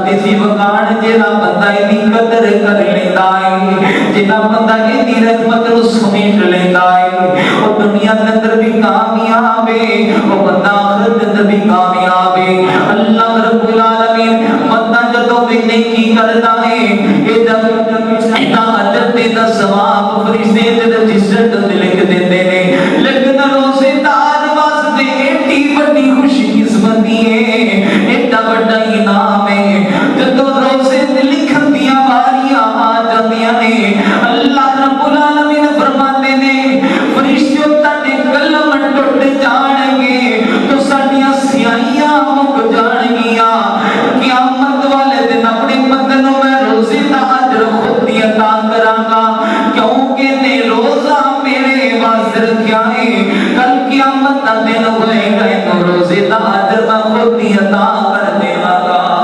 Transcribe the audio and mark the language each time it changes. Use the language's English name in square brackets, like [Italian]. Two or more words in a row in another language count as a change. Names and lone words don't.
[Punjabi] سی وقار جیڑا بندہ دی قدر کر لیندا ہے جیڑا بندہ دی رحمت نو سمیٹ لیندا ہے او دنیا دے اندر بھی کامیاب ہے او بندہ آخرت دے اندر بھی کامیاب ہے اللہ رب العالمین بندہ جدوں بھی نیکی کردا ہے ایدا اجر تے دا ثواب فرشتے تے رجسٹر تے لکھ دیندے نے لیکن روزے دار واسطے ایڈی بڑی خوش قسمتی ہے ایڈا بڑا انعام ہے جدوں روزے تے لکھن دیاں باریاں آ جاندیاں نے اللہ رب العالمین فرماتے نے فرشتوں تاڈے قلم ٹوٹ جان گے تو ساڈیاں سیاہیاں مک جان گیاں قیامت والے دن اپنے بندے نوں میں روزے دا اجر خود ہی عطا کراں گا کیونکہ نے روزہ میرے واسطے رکھیا ہے کل قیامت دا دن ہوئے گا تو روزے دا اجر میں خود ہی عطا کر دیواں گا